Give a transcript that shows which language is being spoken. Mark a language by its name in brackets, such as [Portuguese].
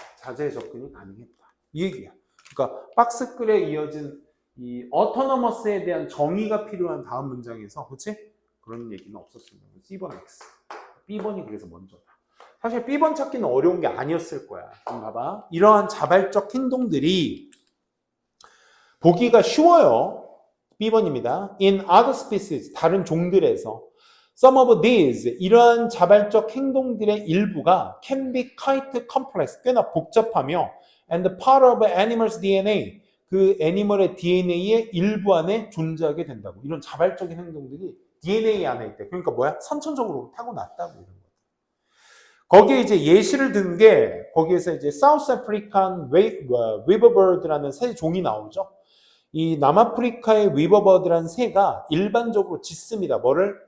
[Korean] 자재에 접근이 가능했다. 이 얘기야. 그러니까 박스글에 이어진 이 autonomous에 대한 정의가 필요한 다음 문장에서, 그렇지? 그런 얘기는 없었습니다. C번 X. B번이 그래서 먼저다. 사실 B번 찾기는 어려운 게 아니었을 거야. 좀 봐봐. 이러한 자발적 행동들이 보기가 쉬워요. B번입니다. [English] In other species, [Korean] 다른 종들에서 [English] some of these, [Korean] 이러한 자발적 행동들의 일부가 [English] can be quite complex, [Korean] 꽤나 복잡하며 [English] and part of animal's DNA, [Korean] 그 애니멀의 DNA의 일부 안에 존재하게 된다고. 이런 자발적인 행동들이 DNA 안에 있대. 그러니까 뭐야? 선천적으로 타고났다고. 이런 거. 거기에 이제 예시를 든 게 거기에서 이제 South African Weaverbird라는 새 종이 나오죠. 이 남아프리카의 위버버드라는 새가 일반적으로 짓습니다. 뭐를?